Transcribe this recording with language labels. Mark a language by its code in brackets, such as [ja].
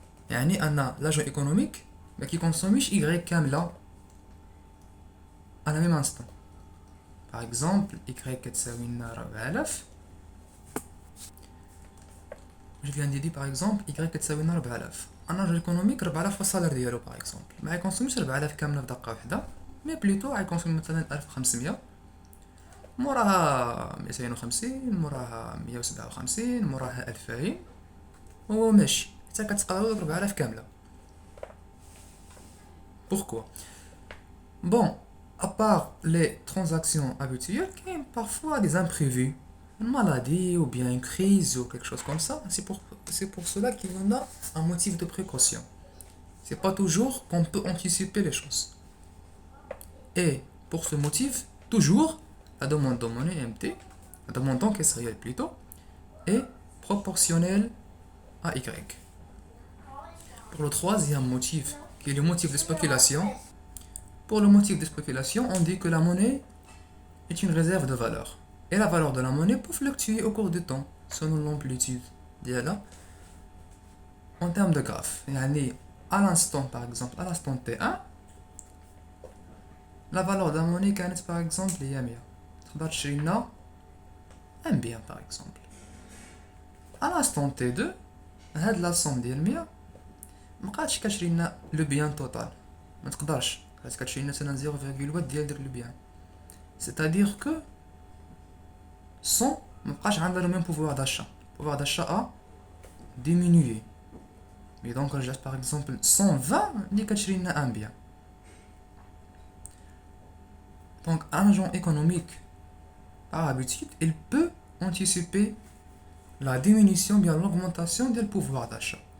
[ar] يعني أن [fr] l'agent économique [ar] ما كيكونسوميش [fr] Y [ar] كاملة [fr] à la même instant. Par exemple, Y [ar] كتساوي لنا [fr] 4000. Je viens de dire par exemple Y [ar] كتساوي لنا [fr] 4000. Un agent économique 4000 [ar] في الصالير ديالو [fr] par exemple. [ar] ما يكونسوميش 4000 كاملة في دقة واحدة، مي بليتو غيكونسومي مثلا 1500. موراها 250، موراها 157، موراها 2000، وهو ماشي حتى كتقراو 4000 كاملة. [fr] Pourquoi? Bon, à part les transactions habituelles, il y a parfois des imprévus, une maladie ou bien une crise ou quelque chose comme ça. C'est pour cela qu'il y en a un motif de précaution. C'est pas toujours qu'on peut anticiper les choses. Et pour ce motif, toujours, la demande de monnaie MT, la demande d'encaisse réelle plutôt, est proportionnelle à Y. Pour le troisième motif, qui est le motif de spéculation, pour le motif de spéculation, on dit que la monnaie est une réserve de valeur. Et la valeur de la monnaie peut fluctuer au cours du temps, selon l'amplitude d'elle. En termes de graphe, à l'instant, par exemple, à l'instant T1, la valeur de la monnaie [ar] كانت [fr] par exemple [ar] هي [fr] 100. [ar] تقدر تشري لنا [fr] un bien par exemple. À l'instant T2, [ar] هاد [fr] la somme [ar] ديال 100 مبقاتش كتشري لنا لو بيان توتال، ما تقدرش كتشري لنا مثلا 0.8 ديال داك لو بيان. [fr] C'est-à-dire que 100 [ar] مبقاش عندها [fr] le même pouvoir d'achat. Pouvoir d'achat a diminué. Mais donc je laisse par exemple 120 [ar] اللي كتشري لنا [fr] un bien. Donc un agent économique, par habitude, il peut anticiper la diminution bien l'augmentation du pouvoir d'achat.